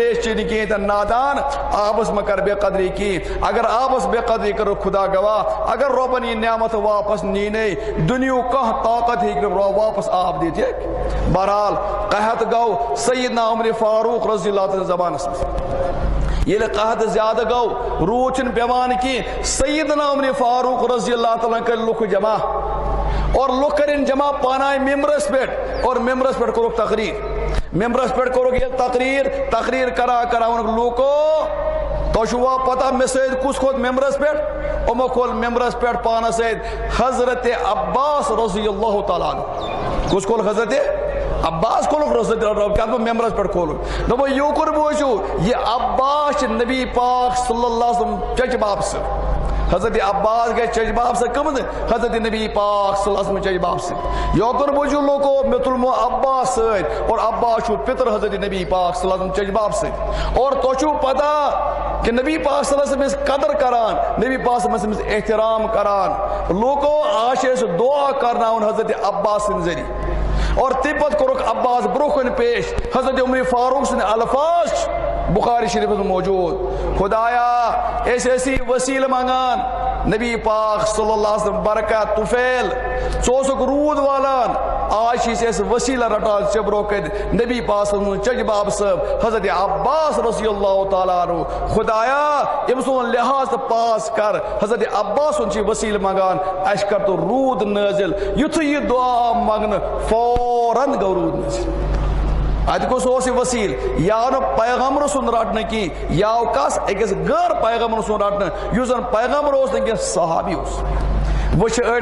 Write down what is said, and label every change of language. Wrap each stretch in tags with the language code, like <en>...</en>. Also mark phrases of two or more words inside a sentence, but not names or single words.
<ks>تریش چیٚنہِ کِہیٖنۍ تہِ نادان آبس مہ کر بے قدری کِہیٖنۍ اگر آبس بے قدری کرو خدا گواہ اگر رۄبن یہِ نعمت واپس نیٖنے دُنیہُک کانٛہہ طاقت ہیٚکہِ نہٕ رۄب واپس آب دِتھ ہیٚکہِ بہرحال قحط گوٚو سیدنا عمرِ فاروق</ks> <ar>رضی اللہ تعالیٰ</ar> <ks>زمانس منٛز ییٚلہِ قحط زیادٕ گوٚو روٗد چھُنہٕ پیٚوان کینٛہہ سیدنا عمرِ فاروق</ks> <ar>رضی اللہ تعالیٰ</ar> <ks>کٔرۍ لُکھ جمع اور لُکھ کٔرِنۍ جمع پانہٕ ممبرس پٮ۪ٹھ اور ممبرس پٮ۪ٹھ کوٚرُکھ تقریٖر ممبرس پٮ۪ٹھ کوٚرُکھ ییٚلہِ تقریٖر کران ووٚنُکھ لوٗکو تۄہہِ چھُوا پتہ مےٚ سۭتۍ کُس کھوٚت ممبرس پٮ۪ٹھ یِمو کھوٚت ممبرس پٮ۪ٹھ پانس سۭتۍ حضرت عباس</ks> <ar>رضی اللہ تعالیٰ عنہ</ar> <ks>کُس کھول حضرت عباس کھولُکھ</ks> <ar>رضی اللہ</ar> <ks>کیٛاہ دوٚپ ممبرس پٮ۪ٹھ کھولُکھ دوٚپُن یوکُر بوٗزِو یہِ عباس چھِ نبی پاک</ks> <ar>صلی اللہ علیہ</ar> <ks>وسلم چچہِ باب سۭتۍ حضرت عباس گژھِ چچہِ باب سۭتۍ کٔمٕژ حضرت نبی پاک</ks> <ar>صلی اللہ علیہ وسلم</ar> <ks>چچہِ باب سۭتۍ یوکُر بوٗزِو لوٗکو مےٚ تُلمو عباس سۭتۍ اور عباس چھُ پِتر حضرت نبی پاک</ks> <ar>صلی اللہ علیہ وسلم</ar> <ks>چچہِ باب سۭتۍ اور تۄہہِ چھُو پتہ کہ نبی پاک</ks> <ar>صلی اللہ علیہ وسلم</ar> <ks>قدر کران نبی پاک</ks> <ar>صلی اللہ علیہ وسلم</ar> <ks>احترام کران لوٗکو آز چھِ أسۍ دعا کرناوُن حضرت عباس سٕنٛدِ ذٔریعہٕ اور تمہِ پتہٕ کوٚرُکھ عباس برونٛہہ کُن پیش حضرت عمر فاروق سٕنٛدۍ الفاظ چھِ بخاری شریفس منٛز موجوٗد خدایا أسۍ ٲسی وسیٖلہٕ منٛگان نبی پاک</ks> <ar>صلی اللہ علیہ وسلم</ar> <ks>برکت طفیل ژٕ اوسُکھ روٗد والان آز چھِ أسۍ وسیٖلہٕ رٹان ژےٚ برونٛہہ کَنہِ نبی پاک</ks> <ar>صلی اللہ علیہ وسلم</ar> <ks>چچہِ باب صٲب حضرت عباس</ks> <ar>رضی اللہ تعالیٰ عنہ</ar> <ks>خدایا أمۍ سُنٛد لحاظ تہٕ پاس کر حضرت عباس سُنٛد چھِ وسیٖلہٕ منٛگان اَسہِ کر تہٕ روٗد نٲزِل یُتھُے یہِ دعا آو منٛگنہٕ فوراً گوٚو روٗد نٲزِل اتہِ کُس اوس یہِ وسیٖل یہِ آو نہٕ پیغمبر سُنٛد رٹنہٕ کینٛہہ یہِ آو کس أکِس غٲر پیغمبر سُنٛد رٹنہٕ یُس زن پیغمبر اوس نہٕ کینٛہہ صحابی اوس وۄنۍ چھِ أڑۍ</ks>